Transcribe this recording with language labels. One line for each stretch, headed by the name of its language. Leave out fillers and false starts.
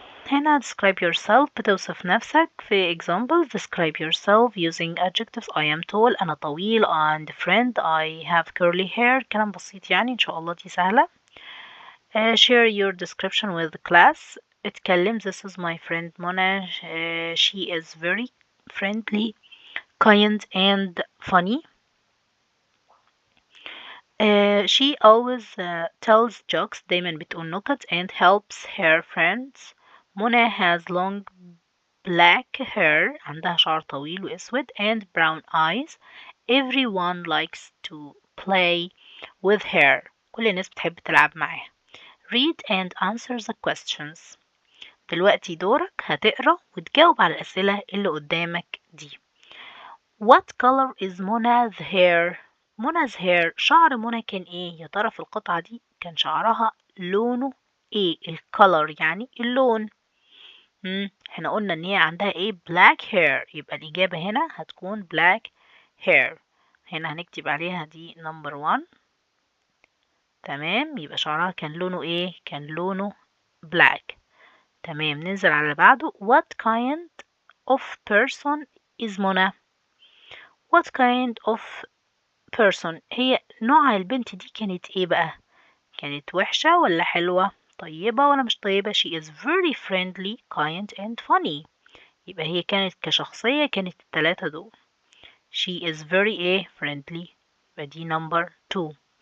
Arabic: هنا
English: describe yourself
Arabic: بتوصف نفسك.
English: في examples describe yourself using adjectives. I am tall.
Arabic: أنا طويل.
English: and friend. I have curly hair.
Arabic: كلام بسيط يعني إن شاء الله دي سهلة.
English: share your description with the class.
Arabic: اتكلم.
English: This is my friend Mona. She is very friendly, kind and funny. She always tells jokes.
Arabic: دايما بتقول نكت
English: and helps her friends. Mona has long black hair.
Arabic: عندها شعر طويل وأسود
English: and brown eyes. Everyone likes to play with her.
Arabic: كل الناس بتحب تلعب معاها.
English: Read and answer the questions.
Arabic: دلوقتي دورك هتقرأ وتجاوب على الأسئلة اللي قدامك دي.
English: What color is Mona's hair? Mona's hair.
Arabic: شعر منى كان ايه؟ يا ترى في القطعة دي كان شعرها لونه ايه؟ الcolor يعني اللون. احنا قلنا ان هي عندها ايه؟
English: black hair.
Arabic: يبقى الإجابة هنا هتكون black hair. هنا هنكتب عليها دي number 1. تمام. يبقى شعرها كان لونه ايه؟ كان لونه black. تمام. ننزل على اللي بعده.
English: What kind of person is Mona? What kind of person.
Arabic: هي نوع البنت دي كانت ايه بقى؟ كانت وحشة ولا حلوة؟ طيبة ولا مش طيبة؟
English: She is very friendly, kind and funny.
Arabic: يبقى هي كانت كشخصية كانت التلاتة دول.
English: She is very friendly.
Arabic: يبقى دي number 2.